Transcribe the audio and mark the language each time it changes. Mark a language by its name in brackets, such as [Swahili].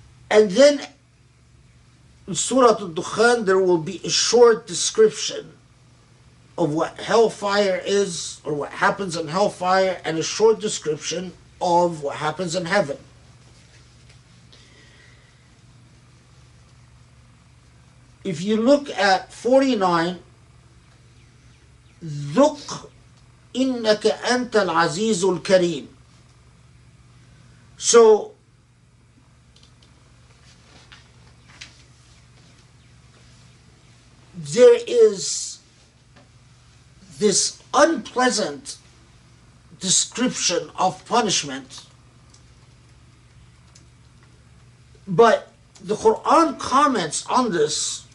[English] And then in Surah Ad-Dukhan there will be a short description of what hellfire is, or what happens in hellfire, and a short description of what happens in heaven. If you look at 49, [Arabic] ذُقْ إِنَّكَ أَنْتَ الْعَزِيزُ الْكَرِيمُ. [English] So, there is this unpleasant description of punishment, but the Quran comments on this.